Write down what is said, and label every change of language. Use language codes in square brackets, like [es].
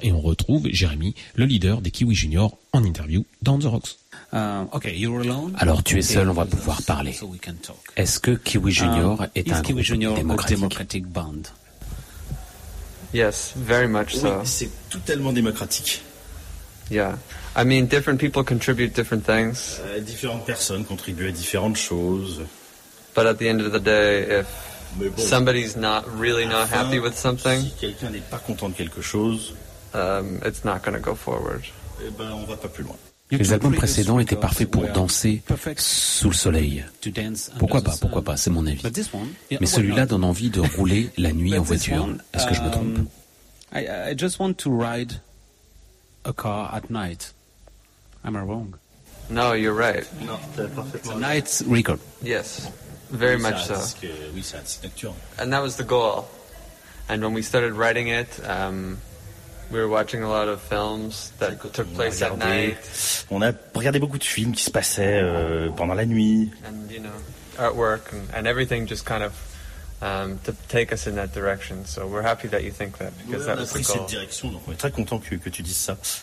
[fr] Et on retrouve Jeremy, le leader des Kiwi Junior, en interview dans The Rocks. Alors tu es seul, on va pouvoir parler. Est-ce que Kiwi Junior est un groupe démocratique? [en] Yes, very much so. [fr] Oui, c'est totalement démocratique. [en] Yeah, I mean, different people contribute different things. [fr] Différentes personnes contribuent à différentes choses. [en] But at the end of the day, if somebody's not really not happy with something, [fr] si quelqu'un n'est pas content de quelque chose, [en] it's not going to go forward. [fr] Eh ben, on va pas plus loin. Les albums précédents étaient parfaits pour danser sous le soleil. Pourquoi pas, c'est mon avis. Mais celui-là donne envie de rouler la nuit en voiture. Est-ce que je me trompe? [en] I just want to ride a car at night. Am I wrong? No, you're right. Night record. Yes, very much so. And that was the goal. And when we started writing it... We were watching a lot of films that took place at night. [fr] On a regardé beaucoup de films qui se passaient pendant la nuit. [en] And you know, artwork and everything just kind of to take us in that direction. So we're happy that you think that because that was the goal. [fr] On a pris cette direction, donc on est très content que tu dises ça.